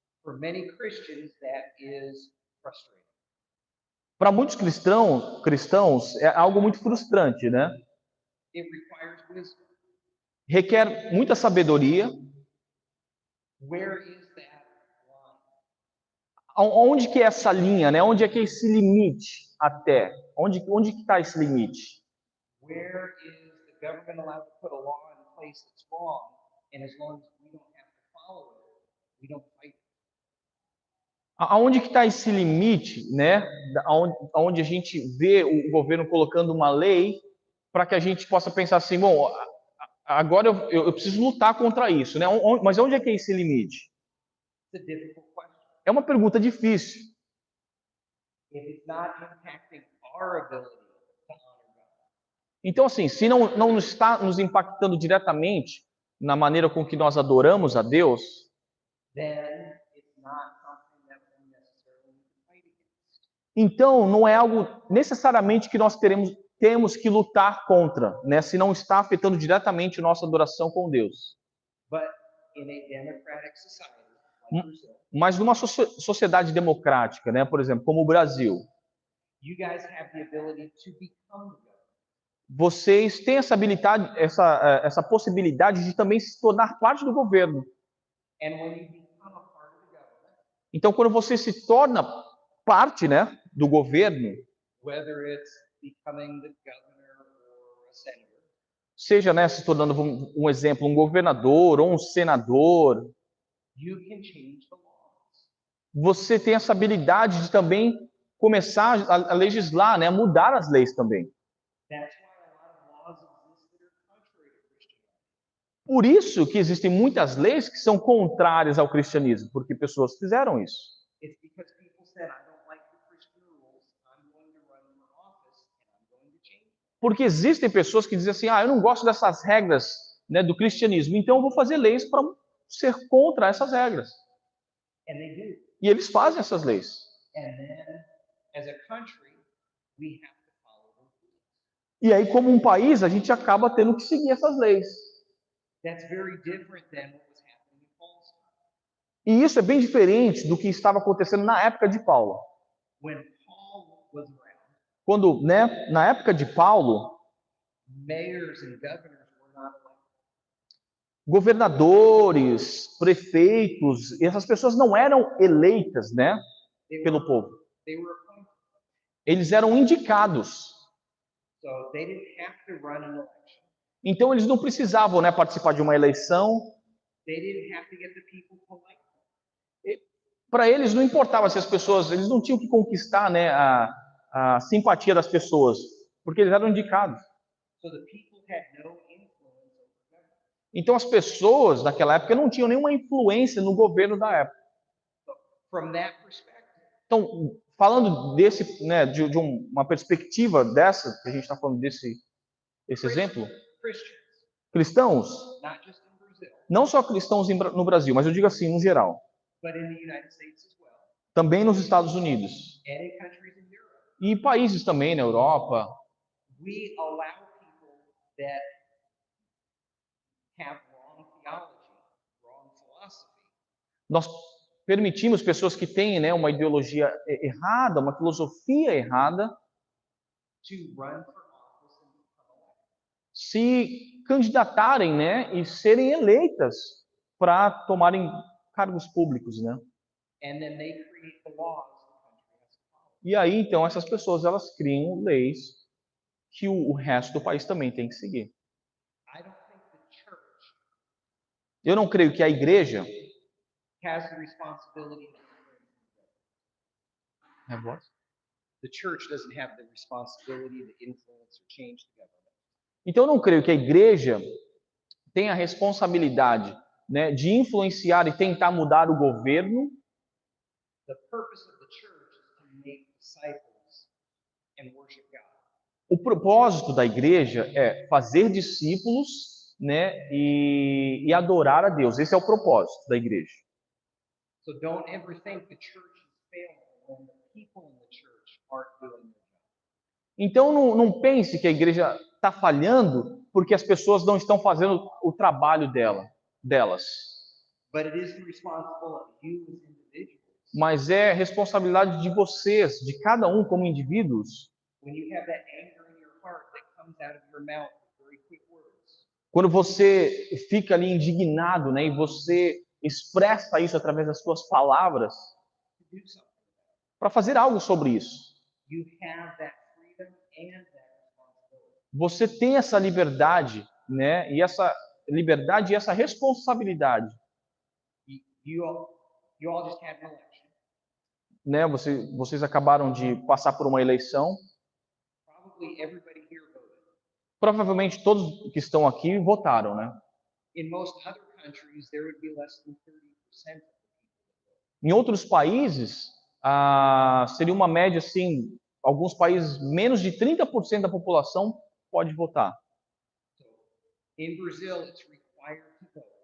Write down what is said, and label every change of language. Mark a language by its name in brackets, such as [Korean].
[English] For many Christians, that is frustrating. [Portuguese] Para muitos cristãos é algo muito frustrante, né? [English] It requires wisdom. [Portuguese] Requer muita sabedoria. [English] Where is that line? [Portuguese] Onde que é essa linha, né? Onde é que é esse limite até? Onde que está esse limite? [English] Where is the government allowed to put a law in place that's wrong, and as long as we don't have to follow it, we don't fight it? [Portuguese] Aonde que está esse limite, né? Aonde a gente vê o governo colocando uma lei para que a gente possa pensar assim, bom, agora eu preciso lutar contra isso, né? Mas onde é que é esse limite? [English] It's a difficult question. [Portuguese] É uma pergunta difícil. [English] If it's not impacting our ability to honor God, [Portuguese] Então, assim, se não está nos impactando diretamente na maneira com que nós adoramos a Deus, [English] then it's not something that we necessarily need to fight against. [Portuguese] então não é algo necessariamente que nós temos que lutar contra, né? Se não está afetando diretamente nossa adoração com Deus. [English] But in a democratic society like Brazil, [Portuguese] Mas numa sociedade democrática, né? Por exemplo, como o Brasil, [English] you guys have the ability to become the government. [Portuguese] vocês têm essa habilidade, essa possibilidade de também se tornar parte do governo. [English] And when you become a part of the government, [Portuguese] Então, quando você se torna parte, né, do governo, [English] whether it's becoming the governor or a senator, [Portuguese] seja, né, se tornando um exemplo, um governador ou um senador, [English] you can change the laws. [Portuguese] você tem essa habilidade de também começar a legislar, né, a mudar as leis também. [English] That's why a lot of laws exist that are contrary to Christianity. [Portuguese] Por isso que existem muitas leis que são contrárias ao cristianismo, porque pessoas fizeram isso. [English] It's because people said, I don't like the Christian rules, I'm going to run for office and I'm going to change them. [Portuguese] Porque existem pessoas que dizem assim, eu não gosto dessas regras, né, do cristianismo, então eu vou fazer leis para ser contra essas regras. [English] And they do. [Portuguese] E eles fazem essas leis. [English] And then, as a country, we have to follow those rules. [Portuguese] E aí, como um país, a gente acaba tendo que seguir essas leis. [English] That's very different than what was happening in Paul's time. [Portuguese] E isso é bem diferente do que estava acontecendo na época de Paulo. [English] When Paul was around, [Portuguese] Quando, né, na época de Paulo, [English] mayors and governors were not elected. [Portuguese] governadores, prefeitos, essas pessoas não eram eleitas, né, pelo povo. [English] They were appointed. [Portuguese] Eles eram indicados. [English] So they didn't have to run an election. [Portuguese] Então eles não precisavam, né, participar de uma eleição. [English] They didn't have to get the people to like them. [Portuguese] Para eles não importava se as pessoas, eles não tinham que conquistar, né, a simpatia das pessoas, porque eles eram indicados. [English] So the people had no influence over government. [Portuguese] Então as pessoas naquela época não tinham nenhuma influência no governo da época. [English] So from that perspective, [Portuguese] Então, falando desse, né, de uma perspectiva dessa, que a gente está falando desse exemplo, [English] Christians, [Portuguese] cristãos, [English] not just in Brazil, [Portuguese] não só cristãos no Brasil, mas eu digo assim, no geral, [English] but in the United States as well, [Portuguese] também nos Estados Unidos [English] and in countries in Europe, [Portuguese] e em países também na Europa, [English] we allow people that have wrong theology, wrong philosophy, [Portuguese] nós permitimos pessoas que têm, né, uma ideologia errada, uma filosofia errada, [English] to run for office and become elected. [Portuguese] se candidatarem, né, e serem eleitas para tomarem cargos públicos, né? [English] And then they create the laws the country has to follow. [Portuguese] E aí, então, essas pessoas elas criam leis que o resto do país também tem que seguir. [English] I don't think the church [Portuguese] Eu não creio que a igreja [English] has the responsibility to the church doesn't have the responsibility to influence or change the government. [Portuguese] Então, eu não creio que a igreja tenha a responsabilidade, né, de influenciar e tentar mudar o governo. [English] The purpose of the church is to make disciples and worship God. [Portuguese] O propósito da igreja é fazer discípulos, né, e adorar a Deus. Esse é o propósito da igreja. [English] So don't ever think the church is failing when the people in the church aren't doing their job. [Portuguese] Então, não pense que a igreja está falhando porque as pessoas não estão fazendo o trabalho delas. [English] But it is the responsibility of you as individuals [Portuguese] mas é responsabilidade de vocês, de cada um como indivíduos. [English] When you have that anger in your heart that comes out of your mouth with very quick words, [Portuguese] Quando você fica ali indignado, né, e você expressa isso através das suas palavras, [English] to do something. [Portuguese] para fazer algo sobre isso. [English] You have that freedom and that responsibility. [Portuguese] Você tem essa liberdade, né, e essa responsabilidade, [English] You all just had an election. [Portuguese] né? Vocês acabaram de passar por uma eleição. [English] Probably everybody here voted. [Portuguese] Provavelmente todos que estão aqui votaram, né? [English] In most other countries, there would be less than 30% of the people. [Portuguese] Em outros países, seria uma média assim, alguns países menos de 30% da população pode votar. [English] So, in Brazil, it's required to vote.